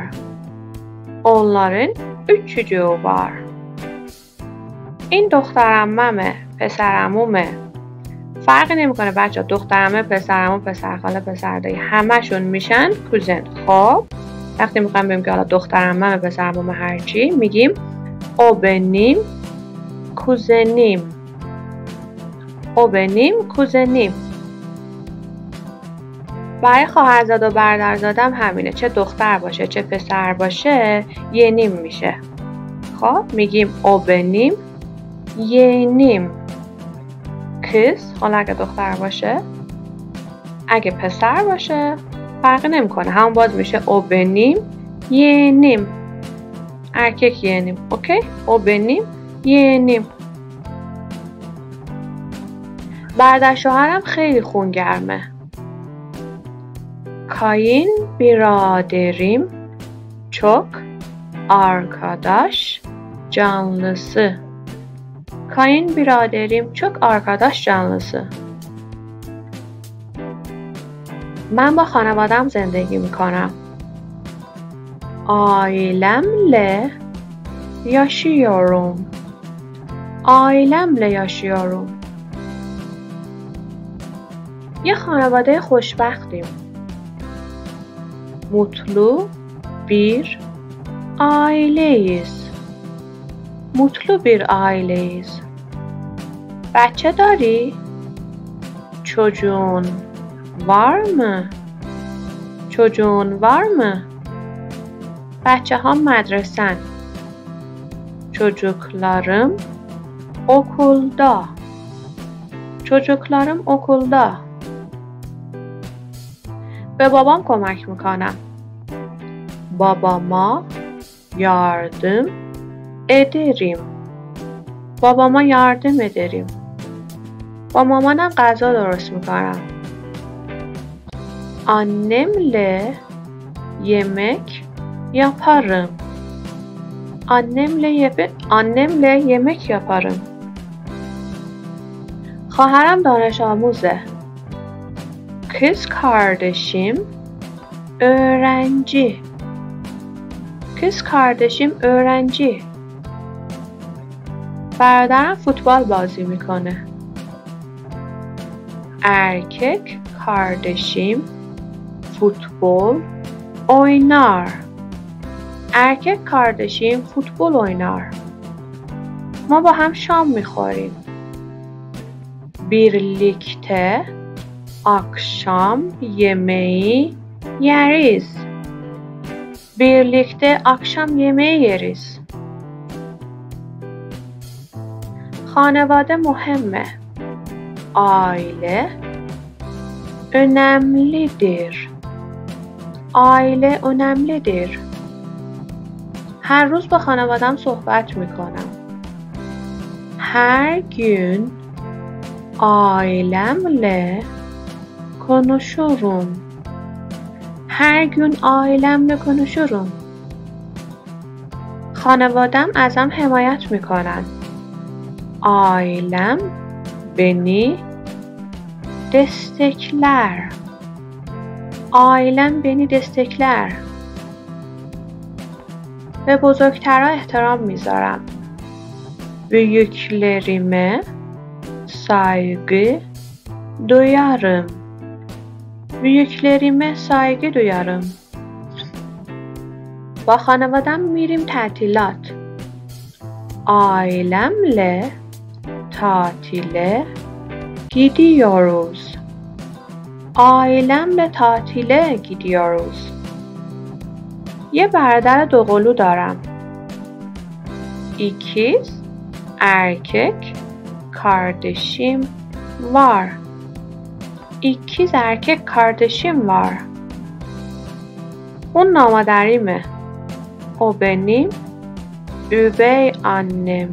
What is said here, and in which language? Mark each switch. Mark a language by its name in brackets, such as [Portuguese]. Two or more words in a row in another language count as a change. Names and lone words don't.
[Turkish] Onların 3 çocuğu var. [Persian] این دخترعممه، پسرعمومه. فرقی نمیکنه بچه ها، دخترعمه، پسرعمو، پسرخاله، پسردایی همشون میشن کوزن. خب وقتی میخوایم بگیم که حالا دخترعممه، پسرعمومه، هرچی میگیم [Turkish] o benim kuzenim. او benim kuzenim. [Persian] برای خواهرزاده و برادرزادم همینه، چه دختر باشه چه پسر باشه ینیم میشه. خب میگیم [Turkish] o benim yeğenim. [Persian] kız حالا اگه دختر باشه، اگه پسر باشه فرقی نمیکنه، همون باز میشه [Turkish] o benim yeğenim. erkek yeğenim. اوکی؟ او benim yeğenim. [Persian] برادر شوهرم خیلی خونگرمه. [Turkish] Kayınbiraderim çok arkadaş canlısı. Kayınbiraderim çok arkadaş canlısı. [Persian] من با خانوادم زندگی میکنم. [Turkish] Ailemle yaşıyorum. Ailemle yaşıyorum. [Persian] یه خانواده خوشبختیم. [Turkish] Mutlu bir aileyiz. Mutlu bir aileyiz. [Persian] بچه داری؟ [Turkish] çocuğun var mı? çocuğun var mı? [Persian] بچه ها مدرسن. [Turkish] Çocuklarım okulda. Çocuklarım okulda. [Persian] به بابام کمک میکنم. [Turkish] Babama yardım ederim. Babama yardım ederim. [Persian] با مامانم غذا درست میکنم. [Turkish] Annemle yemek yaparım. Annemle yemek yaparım. [Persian] خواهرم دانش آموزه. [Turkish] Kız kardeşim öğrenci. Kız kardeşim öğrenci. [Persian] برادرم فوتبال بازی میکنه. [Turkish] Erkek kardeşim futbol oynar. Erkek kardeşim futbol oynar. [Persian] ما با هم شام میخوریم. [Turkish] Birlikte akşam yemeği yeriz. Birlikte akşam yemeği yeriz. [Persian] خانواده مهمه. [Turkish] Aile önemlidir. Aile önemlidir. Her [Persian] روز با خانوادم صحبت میکنم. [Turkish] Her gün ailemle konuşurum. Her gün ailemle konuşurum. [Persian] خانوادم ازم حمایت میکنن. [Turkish] Ailem beni destekler. Ailem beni destekler. [Persian] به بزرگترها احترام میذارم. [Turkish] Büyüklerime saygı duyarım. Büyüklerime saygı duyarım. [Persian] با خانوادم میریم تعطیلات. [Turkish] Ailemle tatile gidiyoruz. Ailemle tatile gidiyoruz. [Persian] یه برادر دوقلو دارم. [Turkish] İkiz erkek kardeşim var. İkiz erkek kardeşim var. Bununla derime. O benim üvey annem.